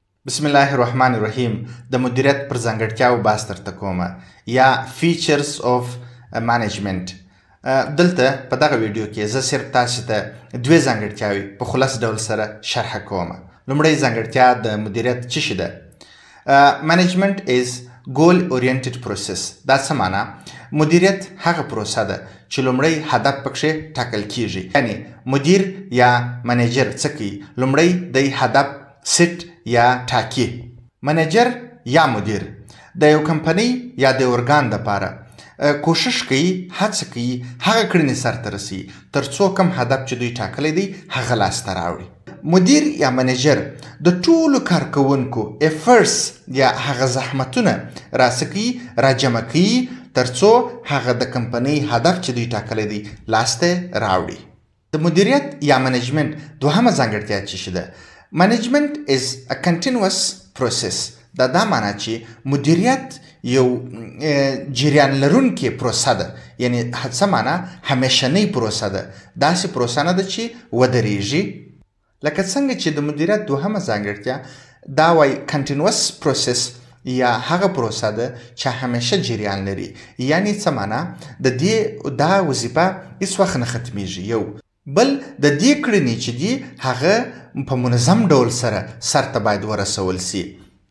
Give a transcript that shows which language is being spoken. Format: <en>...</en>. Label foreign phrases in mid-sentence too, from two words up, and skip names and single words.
<ps>بسم الله الرحمن الرحیم د مدیریت پر ځانګړتیاو بحث درته کومه یا</ps> <en>features of management.</en> <ps>دلته په دغه ویډیو کې زه صرف تاسو ته دوه ځانګړتیاوې په خلاص ډول سره شرح کوم. لومړی ځانګړتیا د مدیریت څه شي ده؟</ps> <en>management is goal oriented process.</en> <ps>دا څه معنا؟ مدیریت هغه پروسه ده چې لومړی هدف پکې ټاکل کیږي. یعنی مدیر یا منیجر څه کوي؟ لومړی د هدف سیټ یا ټاکی. منیجر یا مدیر د یو کمپنۍ یا د ارګان لپاره کوشش کوي، هڅه کوي هغه کړنې سرته رسي ترڅو کوم هدف چې دوی ټاکلی دی هغه لاسته راوړي. مدیر یا منیجر د ټولو کارکوونکو افرټس یا هغه زحمتونه راسکی راجمع کوي ترڅو هغه د کمپنۍ هدف چې دوی ټاکلی دی لاسته راوړي. د مدیریت یا منیجمنت دوهمه ځانګړتیا څه شي ده؟</ps> <en>Management is a continuous process.</en> <ps>دا معنی چې مدیریت یو جریان لرونکې پروسه ده، یعنی څه معنی؟ همیشنۍ پروسه ده. داسې پروسه نه ده چې ودرېږي. لکه څنګه چې د مدیریت دوهمه ځانګړتیا دا وایي</ps> <en>continuous process</en> <ps>یا هغه پروسه ده چې همیشه جریان لري. یعنی څه معنی؟ د دې دا وظیفه هیڅ وخت نه ختمیږي. یو بل د دې کړنې چې دي هغه په منظم ډول سره سرته باید ورسول سي.</ps>